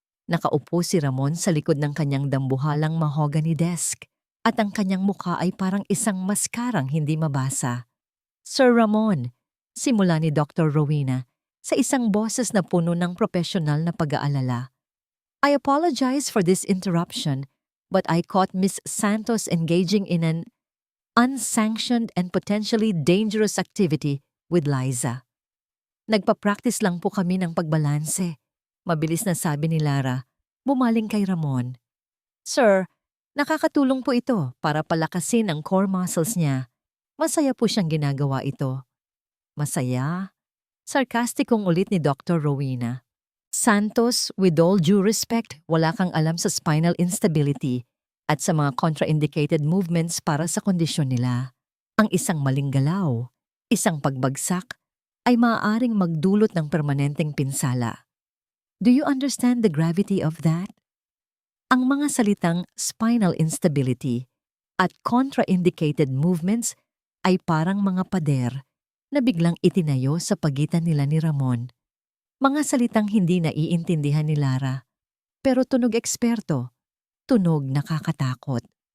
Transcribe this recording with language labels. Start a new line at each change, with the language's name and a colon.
Filipino: Nakaupo si Ramon sa likod ng kanyang dambuhalang mahogany desk at ang kanyang mukha ay parang isang maskarang hindi mabasa. Sir Ramon, simula ni Dr. Rowena sa isang boses na puno ng profesional na pag-aalala.
English: I apologize for this interruption, but I caught Miss Santos engaging in an unsanctioned and potentially dangerous activity with Liza.
Filipino: Nagpa-practice lang po kami ng pagbalanse. Mabilis na sabi ni Lara, bumaling kay Ramon. Sir, nakakatulong po ito para palakasin ang core muscles niya. Masaya po siyang ginagawa ito. Masaya? Sarkastikong ulit ni Dr. Rowena. Santos,
English: with all due respect,
Filipino: wala kang alam sa spinal instability at sa mga contraindicated movements para sa kondisyon nila. Ang isang maling galaw, isang pagbagsak, ay maaaring magdulot ng permanenteng pinsala.
English: Do you understand the gravity of that?
Filipino: Ang mga salitang spinal instability at contraindicated movements ay parang mga pader na biglang itinayo sa pagitan nila ni Ramon. Mga salitang hindi naiintindihan ni Lara, pero tunog eksperto, tunog nakakatakot.